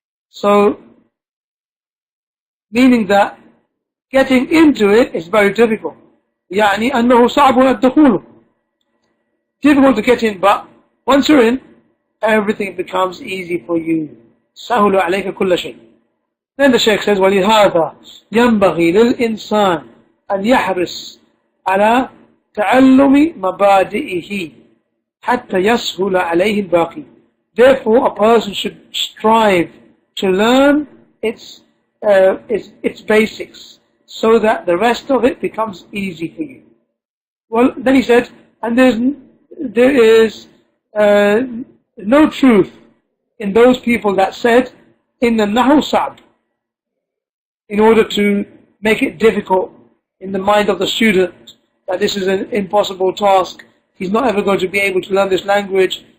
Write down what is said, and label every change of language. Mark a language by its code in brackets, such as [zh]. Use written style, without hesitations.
[en] So, meaning that getting into it is very difficult. [ar] يعني أنه صعب الدخول. [en] Difficult to get in, but once you're in, everything becomes easy for you. [ar] سهل عليك كل شيء. [en] Then the Shaykh says, [ar] ولهذا ينبغي للإنسان أن يحرص على تعلم مبادئه حتى يسهل عليه الباقي. [en] Therefore, a person should strive to learn its basics, so that the rest of it becomes easy for you. Well, then he said, and there is no truth in those people that said, in the nahu sa'b, in order to make it difficult in the mind of the student, that this is an impossible task, he's not ever going to be able to learn this language.